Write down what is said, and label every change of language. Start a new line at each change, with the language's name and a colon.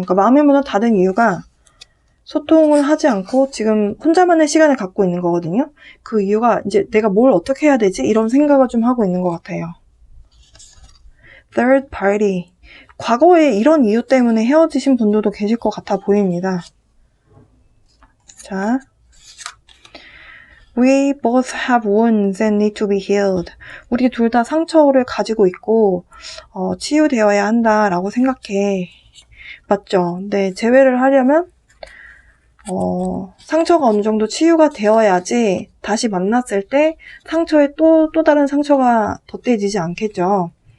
Korean: 그러니까 마음의 문을 닫은 이유가 소통을 하지 않고 지금 혼자만의 시간을 갖고 있는 거거든요. 그 이유가 이제 내가 뭘 어떻게 해야 되지? 이런 생각을 좀 하고 있는 것 같아요.
English: Third party.
Korean: 과거에 이런 이유 때문에 헤어지신 분들도 계실 것 같아 보입니다. 자,
English: We both have wounds and need to be healed.
Korean: 우리 둘 다 상처를 가지고 있고 치유되어야 한다라고 생각해. 맞죠? 네, 재회를 하려면 상처가 어느 정도 치유가 되어야지 다시 만났을 때 상처에 또 다른 상처가 덧대지지 않겠죠.